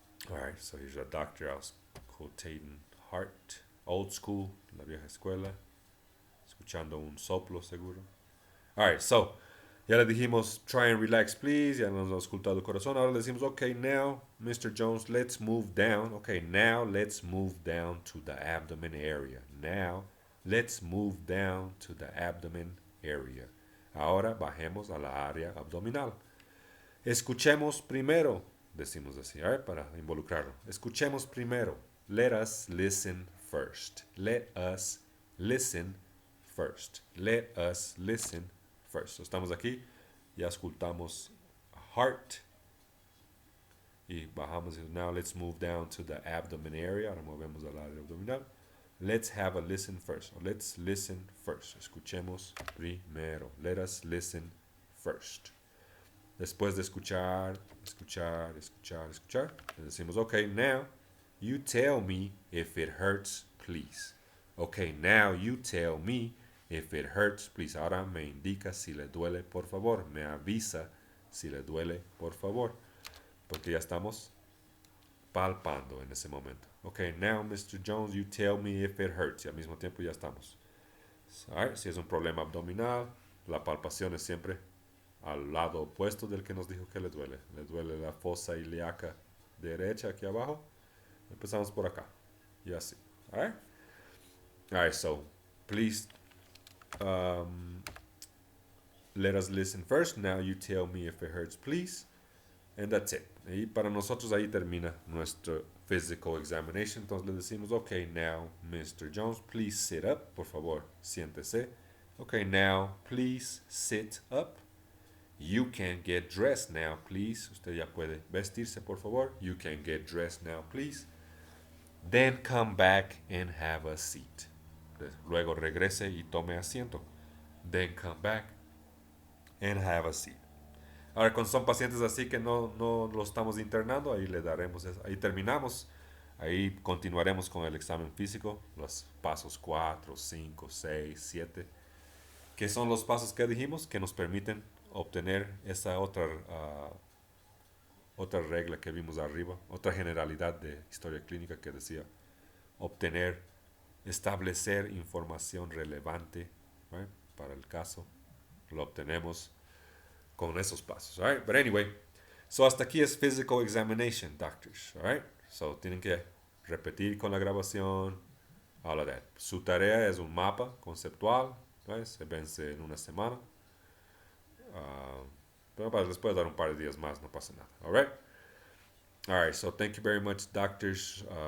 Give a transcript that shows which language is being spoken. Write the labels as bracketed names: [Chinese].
[English] Alright, so here's a doctor auscultating heart. Old school, [Spanish] la vieja escuela. Escuchando un soplo seguro. Alright, so ya le dijimos, [English] try and relax, please. [Spanish] Ya nos ha auscultado el corazón. Ahora le decimos, [English] okay, now, Mr. Jones, let's move down. Okay, now let's move down to the abdomen area. Now, let's move down to the abdomen area. [Spanish] Ahora bajemos a la área abdominal. Escuchemos primero, decimos así, para involucrarlo. Escuchemos primero. [English] Let us listen first. Let us listen first. Let us listen first. [Spanish] So, estamos aquí, ya escuchamos heart y bajamos. [English] Now let's move down to the abdomen area. [Spanish] Ahora movemos al área abdominal. [English] Let's have a listen first. Or let's listen first. [Spanish] Escuchemos primero. [English] Let us listen first. [Spanish] Después de escuchar, le decimos, [English] okay, now you tell me if it hurts, please. Okay, now you tell me If it hurts, please. [Spanish] Ahora me indica si le duele, por favor. Me avisa si le duele, por favor. Porque ya estamos palpando en ese momento. [English] Okay, now Mr. Jones, you tell me if it hurts. [Spanish] Y al mismo tiempo ya estamos. Alright, si es un problema abdominal, la palpación es siempre al lado opuesto del que nos dijo que le duele. Le duele la fosa ilíaca derecha aquí abajo. Empezamos por acá. Y así. [English] Alright? Alright, so please let us listen first. Now you tell me if it hurts, please. And that's it. [Spanish] Y para nosotros ahí termina nuestro physical examination. Entonces le decimos, [English] okay, now, Mr. Jones, please sit up. [Spanish] Por favor, siéntese. [English] Okay, now, please sit up. You can get dressed now, please. [Spanish] Usted ya puede vestirse, por favor. [English] You can get dressed now, please. Then come back and have a seat. [Spanish] Luego regrese y tome asiento. [English] Then come back and have a seat. [Spanish] Ahora, cuando son pacientes así que no lo estamos internando, ahí le daremos, ahí terminamos. Ahí continuaremos con el examen físico, los pasos 4, 5, 6, 7, que son los pasos que dijimos que nos permiten obtener esa otra regla que vimos arriba, otra generalidad de historia clínica que decía obtener, establecer información relevante, right, para el caso. Lo obtenemos con esos pasos. All right? [English] But anyway, [Spanish] so hasta aquí es physical examination, doctors. All right? So tienen que repetir con la grabación, [English] all of that. [Spanish] Su tarea es un mapa conceptual, right? Se vence en una semana. Pero les puedo dar un par de días más, no pasa nada. [English] All right? All right, so thank you very much, doctors.